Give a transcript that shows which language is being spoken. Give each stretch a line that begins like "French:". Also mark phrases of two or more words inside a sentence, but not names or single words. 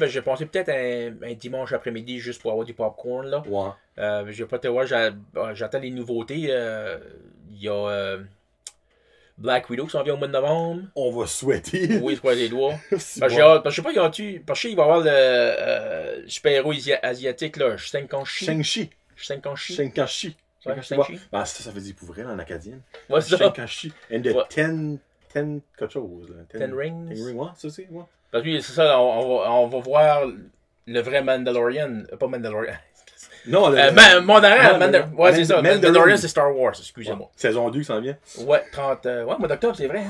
French: Ben, j'ai pensé peut-être un dimanche après-midi juste pour avoir du popcorn. Là. Ouais. J'ai pas été voir. J'attends les nouveautés. Il y a Black Widow qui s'en vient au mois de novembre. On va souhaiter. Oui, je croise les doigts. C'est Parce que bon. j'ai hâte. Parce que je sais pas, parce que je sais qu'il va y avoir le super-héros asiatique, là, Shang-Chi. Shang-Chi. Shang-Chi. Shang-Chi. Ouais, Shang-Chi. Shang-Chi. Ben, ça veut dire pour vrai en acadien. Ouais, c'est ça. Shang-Chi.
English: And the
French: Ouais. ten quelque chose. Là. Ten Rings. Ten Rings, ouais, ça c'est. Ouais. Parce que c'est ça, on va voir le vrai Mandalorian. Pas Mandalorian. Non, Mandarin. Ouais, c'est ça. Mandalorian. Mandalorian, c'est Star Wars, excusez-moi. Ouais. Saison 2 qui s'en vient. Ouais, 30. Ouais, mois d'octobre, c'est vrai.